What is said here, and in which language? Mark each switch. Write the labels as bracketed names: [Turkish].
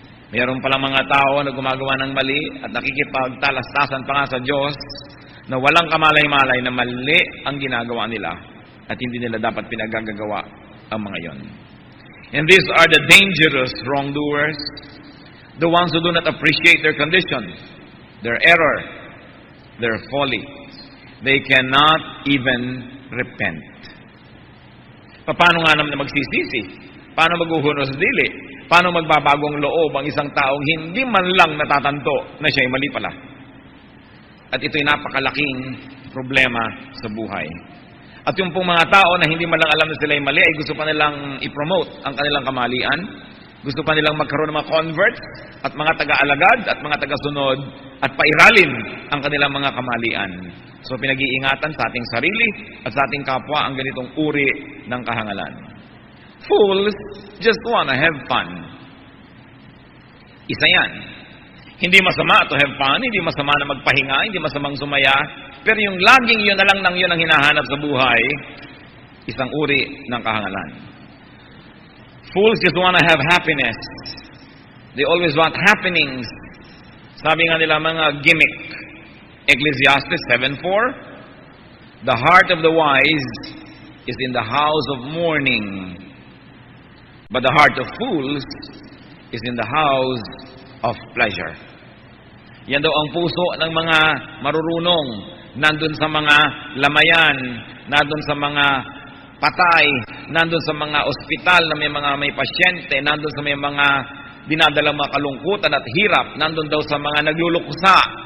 [Filipino] Mayroon palang mga tao na gumagawa ng mali at nakikipagtalastasan pa nga sa Diyos na walang kamalay-malay na mali ang ginagawa nila at hindi nila dapat pinagagagawa ang mga yon. [English] And these are the dangerous wrongdoers, the ones who do not appreciate their condition, their error, their folly. They cannot even repent. [Filipino] Paano nga naman magsisisi? Paano maghuhunos sa dili? Paano magbabagong loob ang isang taong hindi man lang natatanto na siya'y mali pala? At ito'y napakalaking problema sa buhay. At yung pong mga tao na hindi man lang alam na sila'y mali, ay gusto pa nilang i-promote ang kanilang kamalian. Gusto pa nilang magkaroon ng mga converts at mga taga-alagad at mga taga-sunod at pairalin ang kanilang mga kamalian. So pinag-iingatan sa ating sarili at sa ating kapwa ang ganitong uri ng kahangalan. [English] Fools just wanna have fun. [Filipino] Isa yan. Hindi masama [English] to have fun, [Filipino] hindi masama na magpahinga, hindi masamang sumaya, pero yung laging yun na lang nang yun ang hinahanap sa buhay, isang uri ng kahangalan. [English] Fools just wanna have happiness. They always want happenings. [Filipino] Sabi nga nila mga gimmick. [English] Ecclesiastes 7:4, the heart of the wise is in the house of mourning, but the heart of fools is in the house of pleasure. [Filipino] Yan daw ang puso ng mga marurunong, nandun sa mga lamayan, nandun sa mga patay, nandun sa mga ospital na may pasyente, nandun sa may mga dinadalang mga kalungkutan at hirap, nandun daw sa mga nagluluksa.